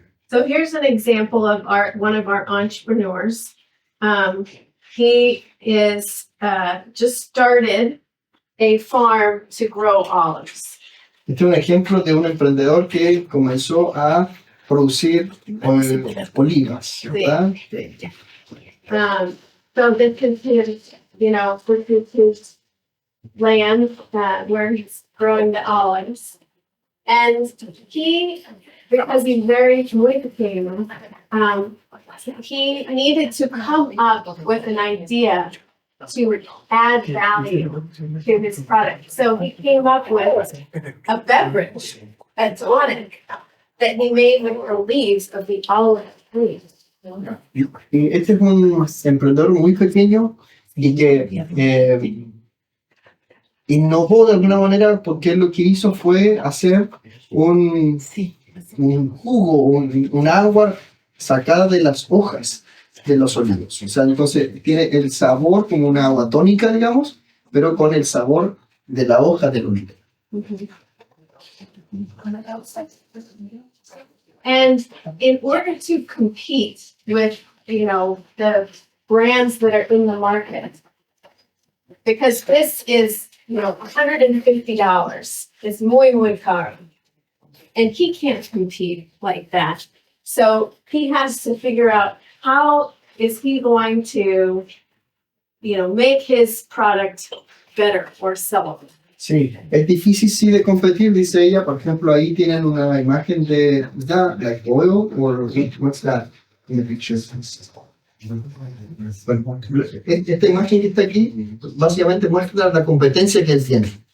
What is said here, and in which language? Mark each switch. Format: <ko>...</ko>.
<en>So here's an example of one of our entrepreneurs. He is just started a farm to grow olives.</en> <es>Este es un ejemplo de un emprendedor que comenzó a producir olivas, ¿verdad?</es> <en>So this is his, this is his land where he's growing the olives. And he, because he's very communicative, he needed to come up with an idea to add value to his product. So he came up with a beverage, a tonic, that he made with the leaves of the olive tree.</en> <es>Y este es un emprendedor muy pequeño y que innovó de alguna manera porque él lo que hizo fue hacer un jugo, un agua sacada de las hojas de los olivos. O sea, entonces tiene el sabor como una agua tónica, digamos, pero con el sabor de la hoja del olivo.</es> <en>And in order to compete with, the brands that are in the market, because this is, $150, it's</en> <es>muy caro.</es> <en>And he can't compete like that. So he has to figure out how is he going to, make his product better or sellable.</en> <es>Sí, es difícil sí de competir, dice ella. Por ejemplo, ahí tienen una imagen de</es> <en>like oil or what's that in the picture?</en> <es>Bueno, esta imagen que está aquí básicamente muestra la competencia que él tiene.</es>